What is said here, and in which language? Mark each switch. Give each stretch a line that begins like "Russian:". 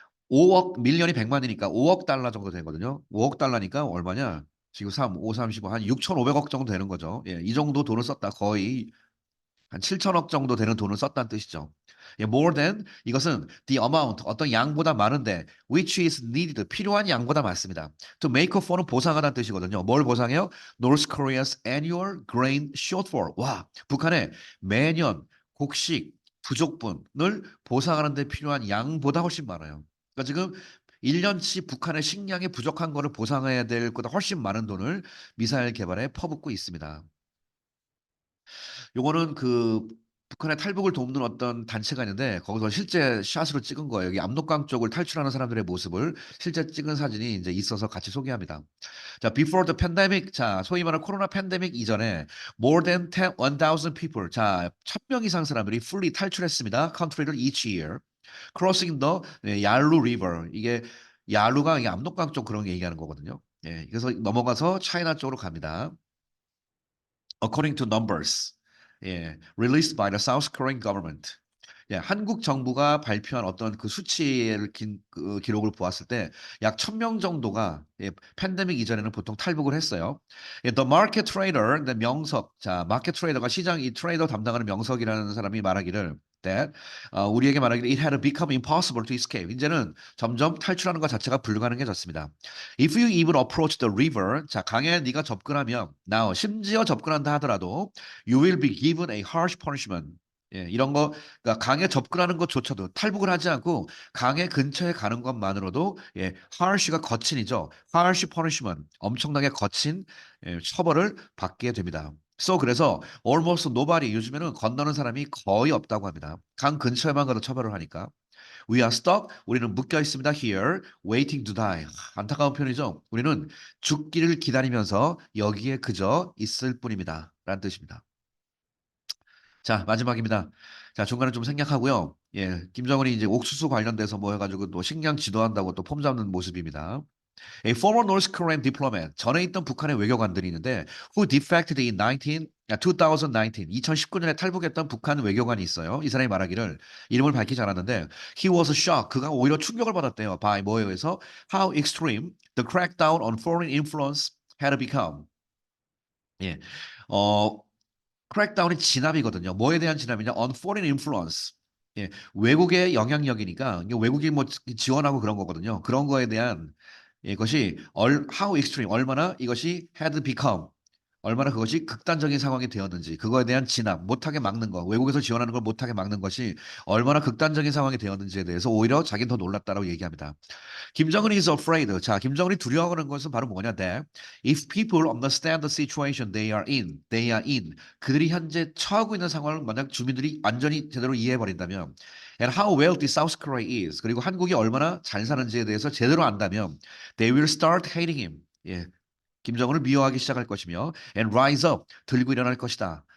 Korean: 5억 밀리언이 100만이니까 5억 달러 정도 되거든요. 5억 달러니까 얼마냐? 지금 3, 5, 35, 한 6,500억 정도 되는 거죠. 이 정도 돈을 썼다. 거의 한 7천억 정도 되는 돈을 썼다는 뜻이죠.
English: more than
Korean: 이것은
English: the amount
Korean: 어떤 양보다 많은데
English: which is needed
Korean: 필요한 양보다 많습니다.
English: To make up for
Korean: 는 보상하다는 뜻이거든요. 뭘 보상해요?
English: North Korea's annual grain shortfall.
Korean: 와, 북한의 매년 곡식 부족분을 보상하는 데 필요한 양보다 훨씬 많아요. 그러니까 지금 1년치 북한의 식량이 부족한 거를 보상해야 될 것보다 훨씬 많은 돈을 미사일 개발에 퍼붓고 있습니다. 요거는 그 북한의 탈북을 돕는 어떤 단체가 있는데 거기서 실제 샷으로 찍은 거예요. 여기 압록강 쪽을 탈출하는 사람들의 모습을 실제 찍은 사진이 이제 있어서 같이 소개합니다. 자,
English: before the pandemic,
Korean: 자, 소위 말하는 코로나 팬데믹 이전에
English: more than 1,000 people,
Korean: 자, 1,000명 이상 사람들이 fully 탈출했습니다.
English: country를 each year, crossing the 야루 river.
Korean: 이게 야루가 이게 압록강 쪽 그런 게 얘기하는 거거든요. 예, 그래서 넘어가서 차이나 쪽으로 갑니다.
English: According to numbers, 예, released by the South Korean government.
Korean: 예, 한국 정부가 발표한 어떤 그 수치를 그 기록을 보았을 때 약 1,000명 정도가 예, 팬데믹 이전에는 보통 탈북을 했어요. 예,
English: The market trader,
Korean: the 명석, 자, 마켓 트레이더가 시장 이 트레이더 담당하는 명석이라는 사람이 말하기를 that 우리에게 말하기를
English: it had become impossible to escape.
Korean: 이제는 점점 탈출하는 것 자체가 불가능해졌습니다.
English: If you even approach the river, 자,
Korean: 강에 네가 접근하면
English: now
Korean: 심지어 접근한다 하더라도
English: you will be given a harsh punishment.
Korean: 예, 이런 거, 그러니까 강에 접근하는 것조차도 탈북을 하지 않고 강의 근처에 가는 것만으로도 예, harsh가 거친이죠.
English: harsh punishment,
Korean: 엄청나게 거친 예, 처벌을 받게 됩니다. 그래서
English: almost nobody
Korean: 요즘에는 건너는 사람이 거의 없다고 합니다. 강 근처에만 가도 처벌을 하니까.
English: We are stuck.
Korean: 우리는 묶여 있습니다.
English: Here, waiting to die.
Korean: 안타까운 표현이죠. 우리는 죽기를 기다리면서 여기에 그저 있을 뿐입니다. 라는 뜻입니다. 자, 마지막입니다. 자, 중간에 좀 생략하고요. 예, 김정은이 이제 옥수수 관련돼서 뭐 해가지고 또 식량 지도한다고 또 폼 잡는 모습입니다.
English: A former North Korean diplomat,
Korean: 전에 있던 북한의 외교관들이 있는데
English: who defected in 2019,
Korean: 2019년에 탈북했던 북한 외교관이 있어요. 이 사람이 말하기를 이름을 밝히지 않았는데
English: he was shocked.
Korean: 그가 오히려 충격을 받았대요.
English: by
Korean: 뭐에 의해서
English: how extreme the crackdown on foreign influence had become.
Korean: 예. 어, 크랙다운이 진압이거든요. 뭐에 대한 진압이냐?
English: On foreign influence.
Korean: 예, 외국의 영향력이니까 이게 외국이 뭐 지원하고 그런 거거든요. 그런 거에 대한 이것이
English: how extreme
Korean: 얼마나 이것이
English: had become
Korean: 얼마나 그것이 극단적인 상황이 되었는지 그거에 대한 진압 못하게 막는 거 외국에서 지원하는 걸 못하게 막는 것이 얼마나 극단적인 상황이 되었는지에 대해서 오히려 자기는 더 놀랐다라고 얘기합니다.
English: 김정은 is afraid.
Korean: 자, 김정은이 두려워하는 것은 바로 뭐냐?
English: That if people understand the situation they are in.
Korean: 그들이 현재 처하고 있는 상황을 만약 주민들이 완전히 제대로 이해해버린다면,
English: and how wealthy South Korea is.
Korean: 그리고 한국이 얼마나 잘 사는지에 대해서 제대로 안다면,
English: they will start hating him.
Korean: 예, 김정은을 미워하기 시작할 것이며,
English: and rise up.
Korean: 들고 일어날 것이다.